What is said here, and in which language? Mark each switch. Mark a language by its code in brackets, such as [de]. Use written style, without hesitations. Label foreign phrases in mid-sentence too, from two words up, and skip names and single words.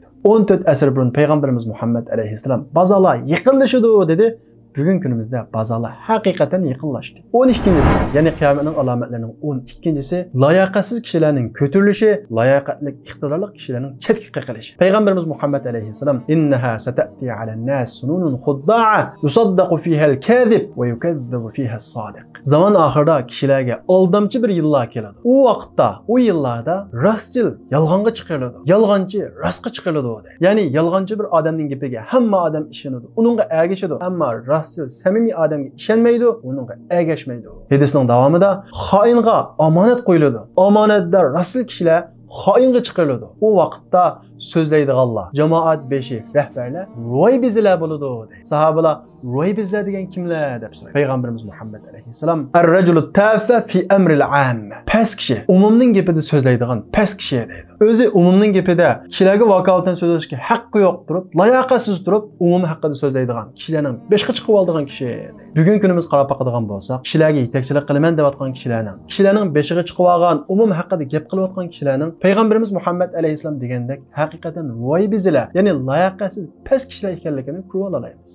[uz] 14 asr burun Payg'ambarimiz Muhammad alayhissalom bozorlar yaqinlashadi dedi. Bugun kunimizda bozorlar haqiqatan yaqinlashdi. 12-si, ya'ni qiyomatning alomatlarining 12-si layoqatsiz kishilarning ko'tarilishi, layoqatli iqtidorli kishilarning chetga qiqilishi. Payg'ambarimiz Muhammad alayhissalom [ar] إنها ستأتي على الناس سنون خداعة يصدق فيها الكاذب ويكذب فيها الصادق. [uz] Zaman oxirida kishilarga aldamchi bir yillar keladi. U vaqtda, u yillarda rostchil yolg'onga chiqariladi. Yolg'onchi rostga chiqariladi. Ya'ni yolg'onchi bir odamning gapiga hamma odam ishonadi. Uningga ergashadi. Ammo rostchil samimiy odamga ishonmaydi, uningga ergashmaydi. Hadisning davomida xoinga omonat qo'yiladi. Omonatdor rostchil kishilar xoinga chiqariladi. U vaqtda so'zlaydiganlar, jamoat beshi, rahbarlar ro'y bezilar bo'ladi deydi. Sahobalar ro'y bezlar degan kimlar deb so'raydi. Payg'ambarimiz Muhammad alayhissalom [ar] الرجل التافه في أمر العامة. [uz] Past kishi, umumning gapida so'zlaydigan past kishi deydi. O'zi umumning gapida kishilarga vakolatan so'zlashga haqqi yo'q turib, layoqatsiz turib, umum haqida so'zlaydigan kishilarning beshga chiqib oldigan kishi deydi. Bugun kunimiz qarab qoladigan bo'lsak, kishilarga yetakchilik qilaman deyotgan kishilarning beshiga chiqib olgan, umum haqida gap qilayotgan kishilarning Payg'ambarimiz Muhammad alayhissalom degandek haqiqatan ro'y bezilar, ya'ni layoqatsiz past kishilar ekanligini ko'rib olamiz.